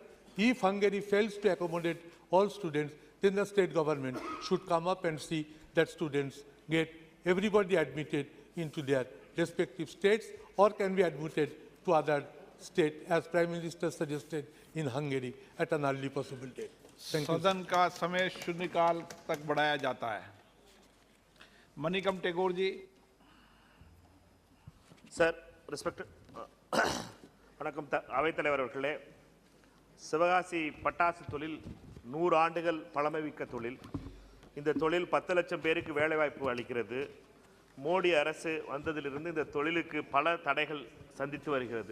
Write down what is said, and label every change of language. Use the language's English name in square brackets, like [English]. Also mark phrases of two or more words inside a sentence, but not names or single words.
[English] If Hungary fails to accommodate all students, then the state government should come up and see that students get everybody admitted into their respective states or can be admitted to other state as Prime Minister suggested in Hungary at an early possible date. Thank you. [Hindi] सदन का समय शून्यकाल तक बढ़ाया जाता है। मणिकम टेगोर जी। [English] Sir, [Tamil] respected வணக்கம் அவைத்தலைவர் அவர்களே, சிவகாசி பட்டாசு தொழில் 100 ஆண்டுகள் பழமைமிக்க தொழில். இந்த தொழில் 10 லட்சம் பேருக்கு வேலைவாய்ப்பு அளிக்கிறது. மோடி அரசு வந்ததிலிருந்து இந்த தொழிலுக்கு பல தடைகள் சந்தித்து வருகிறது.